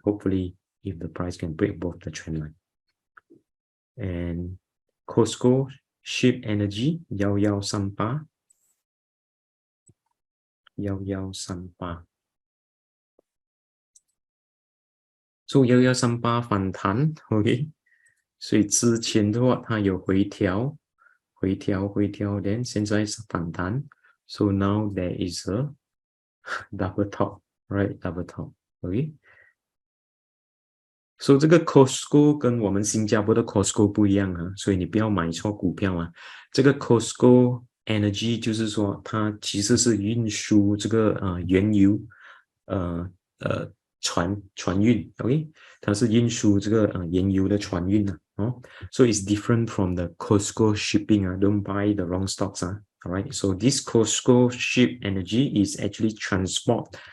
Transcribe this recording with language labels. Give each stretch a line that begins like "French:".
English: Hopefully, if the price can break above the trend line. And Costco Ship Energy 1138 1138 so 1138反弹 OK，
Chinese: 所以之前的话它有回调
English: then
Chinese: 现在是反弹
English: so now there is a double top, right? Double top, OK。
Chinese: 所以这个 Costco 跟我们新加坡的 Costco 不一样啊，所以你不要买错股票啊。这个 Costco Energy 就是说它其实是运输这个原油船运 ，OK， 它是运输这个原油的船运啊，哦 ，
English: so it's different from the Costco shipping
Chinese: 啊 ，
English: don't buy the wrong stocks
Chinese: 啊 ，alright，
English: so this Costco Ship Energy is actually transport